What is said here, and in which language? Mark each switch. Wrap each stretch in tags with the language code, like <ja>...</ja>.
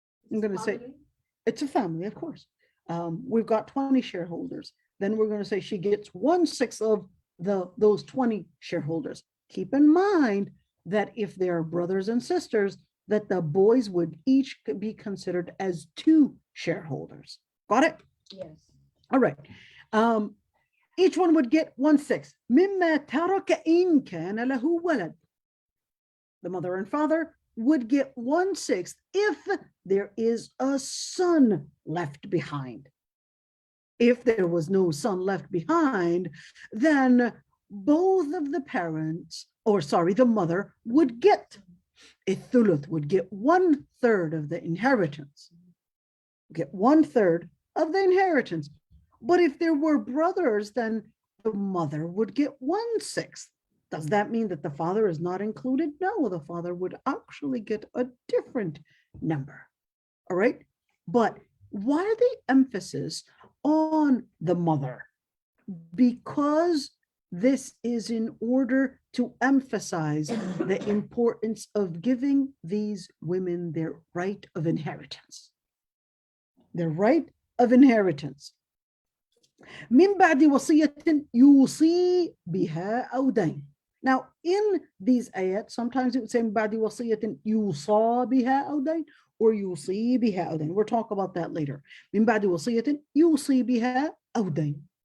<en>I'm going to say, it's a family, of course. We've got 20 shareholders. Then we're going to say she gets 1/6 of those 20 shareholders. Keep in mind that if they are brothers and sisters, that the boys would each be considered as 2 shareholders. Got it? Yes. All right. Each one would get 1/6.</en> <ar>مما ترك إن كان له ولد.</ar> <en>the mother and father, would get 1/6 if there is a son left behind. If there was no son left behind, then both of the parents, the mother would get a thuluth, would get 1/3 of the inheritance. Get 1/3 of the inheritance. But if there were brothers, then the mother would get 1/6. Does that mean that the father is not included? No, the father would actually get a different number. All right. But why the emphasis on the mother? Because this is in order to emphasize the importance of giving these women their right of inheritance. Their right of inheritance.</en> <ar>من بعد وصية يوصي بها أو دين.</ar> <en>Now, in these ayat, sometimes it would say</en> <ar>من بعد وصية يوصى بها أو دين,</ar> <en>or</en> <ar>يوصي بها أو دين.</ar> <en>We'll talk about that later.</en> <ar>من بعد وصية يوصي بها أو دين.</ar>